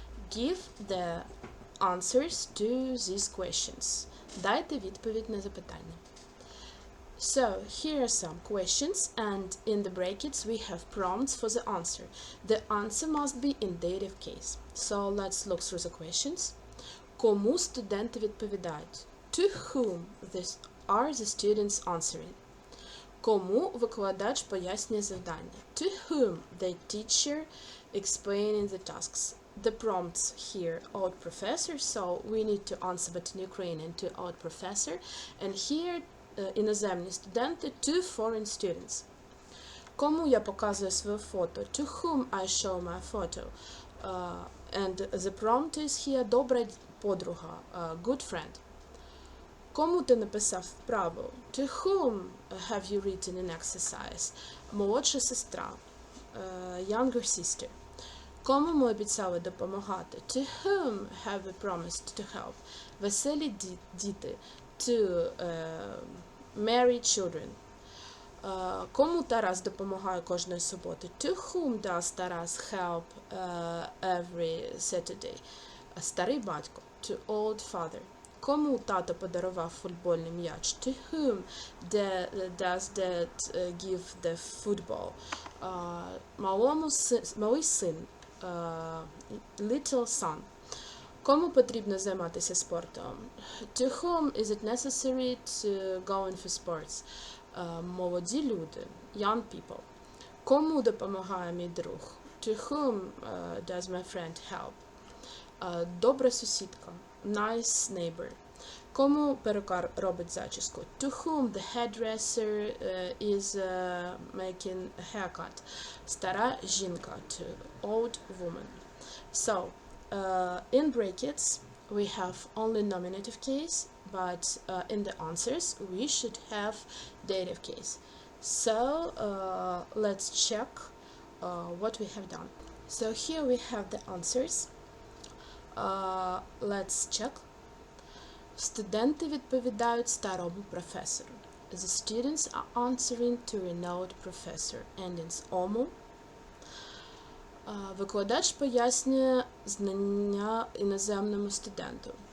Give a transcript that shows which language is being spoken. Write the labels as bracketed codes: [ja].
[en] Give the answers to these questions. [uk] Дайте відповідь на запитання. [en] So, here are some questions, and in the brackets we have prompts for the answer. The answer must be in dative case. So, let's look through the questions. [uk] Кому студенти відповідають? [en] To whom are the students answering? [uk] Кому викладач пояснює завдання? [en] To whom the teacher explaining the tasks? The prompts here, old professor, so we need to answer but in Ukrainian to old professor, and here [uk] іноземні студенти, [en] to foreign students. [uk] Кому я показую своє фото? [en] To whom I show my photo? And the prompt is here, [uk] добра подруга, [en] good friend. [uk] Кому ти написав вправу? [en] To whom have you written an exercise? [uk] Молодша сестра, [en] younger sister. [uk] Кому ми обіцяли допомагати? [en] To whom have we promised to help? [uk] Веселі діти. [en] To married children. [uk] Кому Тарас допомагає кожної суботи? [en] To whom does Taras help every Saturday? [uk] Старий батько. [en] To old father. [uk] Кому тато подарував футбольний м'яч? [en] To whom does dad give the football? [uk] Малий син. [en] Little son. [uk] Кому потрібно займатися спортом? [en] To whom is it necessary to go in for sports? [uk] Молоді люди, [en] young people. [uk] Кому допомагає мій друг? [en] To whom does my friend help? [uk] Добра сусідка, [en] nice neighbor. [uk] Кому перукар робить зачіску? [en] To whom the hairdresser is making a haircut? [uk] Стара жінка, [en] to old woman. So, in brackets, we have only nominative case, but in the answers, we should have dative case. So, let's check what we have done. So, here we have the answers. Let's check. [uk] Студенти відповідають старому професору. [en] The students are answering to renowned professor. Endings omu. [uk] Викладач пояснює знання іноземному студенту.